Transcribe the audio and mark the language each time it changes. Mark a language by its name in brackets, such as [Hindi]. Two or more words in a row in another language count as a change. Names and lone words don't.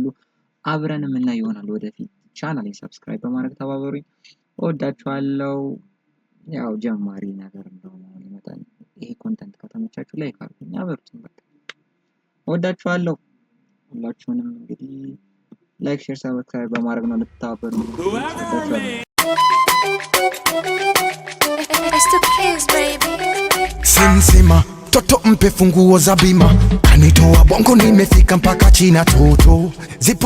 [Amharic] አብረን የምናይ ይሆናል ወደፊት። ቻናሌን ሰብስክራይብ በማድረግ ተባበሩኝ። እወዳችኋለሁ። ያው ጀማሪ ነገር እንደሆነ ይመጣል። ይሄ ኮንተንት ከተመቻችሁ ላይክ አድርጉኝ፣ አበርቱኝ። በቃ እወዳችኋለሁ ሁላችሁንም። እንግዲህ [English] like, share, subscribe [Amharic] በማድረግ ነው ልትተባበሩኝ። [Swahili] Sinsima toto mpe funguo za bima, kanitoa bongo nimefika mpaka China toto zipo